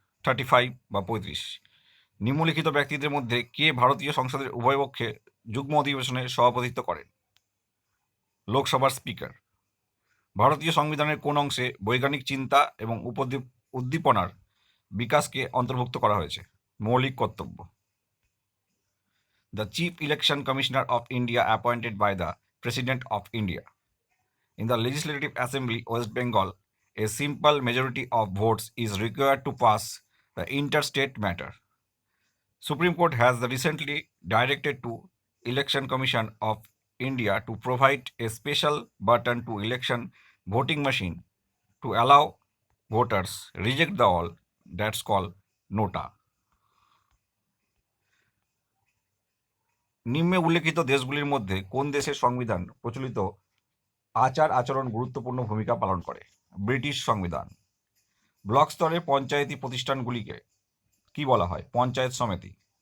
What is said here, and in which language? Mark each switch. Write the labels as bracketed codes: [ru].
[bn] 35 বা 35। নিম্নলিখিত ব্যক্তিদের মধ্যে কে ভারতীয় সংসদের উভয় পক্ষে যুগ্ম অধিবেশনে সভাপতিত্ব করেন? লোকসভার স্পিকার। ভারতীয় সংবিধানের কোন অংশে বৈজ্ঞানিক চিন্তা এবং উদ্দীপনার বিকাশকে অন্তর্ভুক্ত করা হয়েছে? মৌলিক কর্তব্য। [en] The Chief Election Commissioner of India appointed by the President of India. In the Legislative Assembly, West Bengal, a simple majority of votes is required to pass the interstate matter. Supreme Court has recently directed to Election Commission of India to provide a special button to election voting machine to allow voters reject the all that's called nota. [bn] নিম্নে উল্লেখিত দেশগুলির মধ্যে কোন দেশের সংবিধান প্রচলিত আচার আচরণ গুরুত্বপূর্ণ ভূমিকা পালন করে? ব্রিটিশ সংবিধান। ব্লক স্তরে পঞ্চায়েতি প্রতিষ্ঠানগুলিকে কি বলা হয়? পঞ্চায়েত সমিতি।